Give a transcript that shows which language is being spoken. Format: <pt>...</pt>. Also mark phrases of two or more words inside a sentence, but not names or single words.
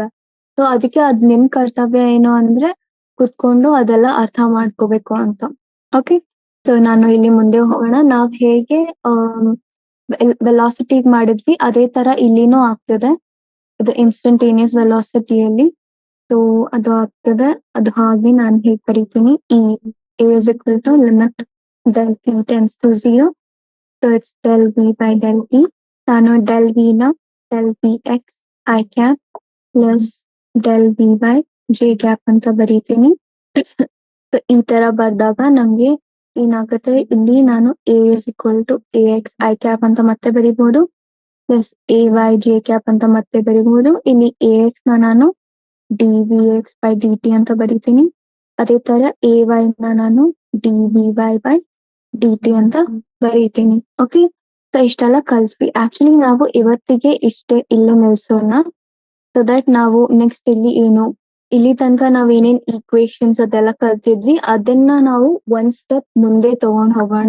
<kn>ಸೊ ಅದಕ್ಕೆ ಅದ್ ನಿಮ್ ಕರ್ತವ್ಯ ಏನು ಅಂದ್ರೆ ಕುತ್ಕೊಂಡು ಅದೆಲ್ಲ ಅರ್ಥ ಮಾಡ್ಕೋಬೇಕು ಅಂತ. ಓಕೆ, ಸೊ ನಾನು ಇಲ್ಲಿ ಮುಂದೆ ಹೋಗೋಣ. ನಾವ್ ಹೇಗೆ ವೆಲಾಸಿಟಿ ಮಾಡಿದ್ವಿ ಅದೇ ತರ ಇಲ್ಲಿನೂ ಆಗ್ತದೆ. ಇದು</kn> <en>instantaneous velocity</en> <kn>ಸೊ ಅದು ಆಗ್ತದೆ. ಅದು ಹಾಗೆ ನಾನು ಹೇಗೆ ಬರೀತೀನಿ, ಈ</kn> <en>a is equal to limit del t tends to 0. so it's del v by del t.</en> <kn>ನಾನು del v ನ</kn> <en>del v x i cap plus del v by j cap</en> <kn>ಅಂತ ಬರೀತೀನಿ. So ಈ ತರ ಬರ್ದಾಗ ನಮ್ಗೆ ಏನಾಗುತ್ತೆ, ಇಲ್ಲಿ ನಾನು</kn> <en>a is equal to ax i cap</en> <kn>ಅಂತ ಮತ್ತೆ ಬರೀಬಹುದು</kn> <en>plus a y j cap</en> <kn>ಅಂತ ಮತ್ತೆ ಬರೀಬಹುದು. ಇಲ್ಲಿ ax ನ ನಾನು</kn> <en>dvx by dt</en> <kn>ಅಂತ ಬರೀತೀನಿ. ಅದೇ ತರ a y ನ ನಾನು</kn> <en>dvy by dt</en> <kn>ಅಂತ ಬರೀತೀನಿ. ಓಕೆ, ಸೊ ಇಷ್ಟೆಲ್ಲ ಕಲ್ಸ್ವಿ. ಆಕ್ಚುಲಿ ನಾವು ಇವತ್ತಿಗೆ ಇಷ್ಟೇ ಇಲ್ಲಿ ನಿಲ್ಸೋಣ.</kn> <en>so that</en> <kn>ನಾವು ನೆಕ್ಸ್ಟ್ ಇಲ್ಲಿ ಏನು ಇಲ್ಲಿ ತನಕ ನಾವ್ ಏನೇನ್ ಈಕ್ವೇಶನ್ಸ್ ಅದೆಲ್ಲ ಕಲ್ತಿದ್ವಿ ಅದನ್ನ ನಾವು ಒಂದ್ ಸ್ಟೆಪ್ ಮುಂದೆ ತಗೊಂಡ್ ಹೋಗೋಣ.</kn>